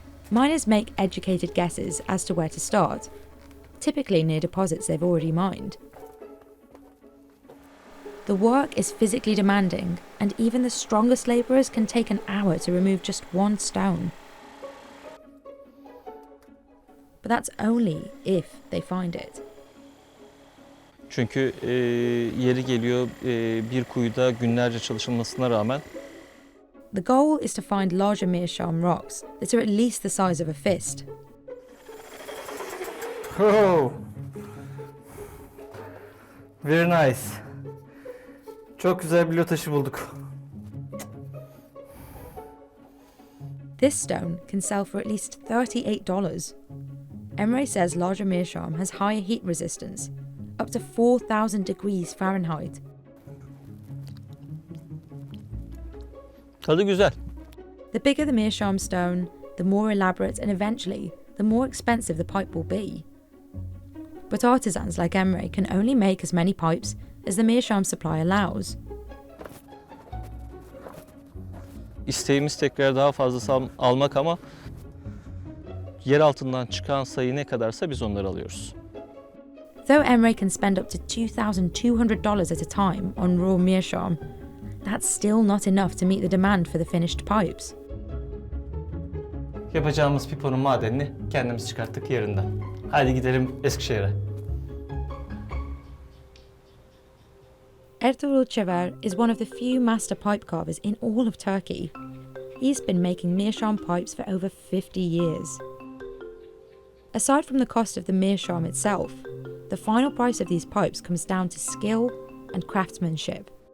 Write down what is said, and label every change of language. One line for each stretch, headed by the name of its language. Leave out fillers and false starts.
English: Miners make educated guesses as to where to start, typically near deposits they've already mined. The work is physically demanding, and even the strongest labourers can take an hour to remove just one stone. But that's only if they find it.
Turkish: Çünkü yeri geliyor bir kuyuda günlerce çalışılmasına rağmen
English: The goal is to find larger Meerschaum rocks that are at least the size of a fist. Oh, very nice.
Turkish: Çok güzel bir taşı bulduk.
English: This stone can sell for at least $38. Emre says larger Meerschaum has higher heat resistance, up to 4,000 degrees Fahrenheit.
Turkish: Tadı güzel.
English: The bigger the Meerschaum stone, the more elaborate and eventually, the more expensive the pipe will be. But artisans like Emre can only make as many pipes as the Meerschaum supply allows.
Turkish: İsteğimiz tekrar daha fazlası almak ama yer altından çıkan sayı ne kadarsa biz onları alıyoruz.
English: Though Emre can spend up to $2,200 at a time on raw Meerschaum, that's still not enough to meet the demand for the finished pipes.
Turkish: Yapacağımız piponun madenini kendimiz çıkarttık yerinden. Hadi gidelim Eskişehir'e.
English: Ertuğrul Çever is one of the few master pipe carvers in all of Turkey. He's been making Meerschaum pipes for over 50 years. Aside from the cost of the Meerschaum itself, the final price of these pipes comes down to skill and craftsmanship.